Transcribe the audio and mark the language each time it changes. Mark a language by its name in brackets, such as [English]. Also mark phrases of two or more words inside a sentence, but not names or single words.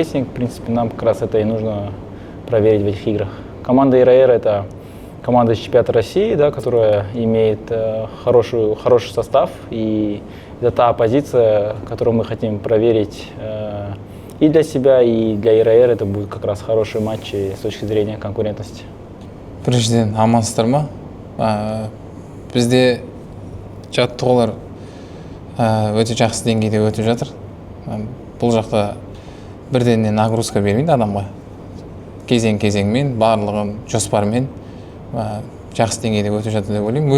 [Russian] В принципе, нам как раз это и нужно проверить в этих играх. Команда ИРР – это команда из чемпионата России, да, которая имеет хороший состав. И это та оппозиция, которую мы хотим проверить и для себя, и для ИРР. Это будут как раз хорошие матчи с точки зрения конкурентности. [Kazakh] Біріншіден, амансыздар ма? Бізде жаттығулар өте жақсы деңгейде өтіп жатыр. Бұл жақта бірден нагрузка бермейді адамға. Кезең-кезеңмен, барлығын жоспармен жақсы деңгейде өтіп жатыр деп ойлаймын.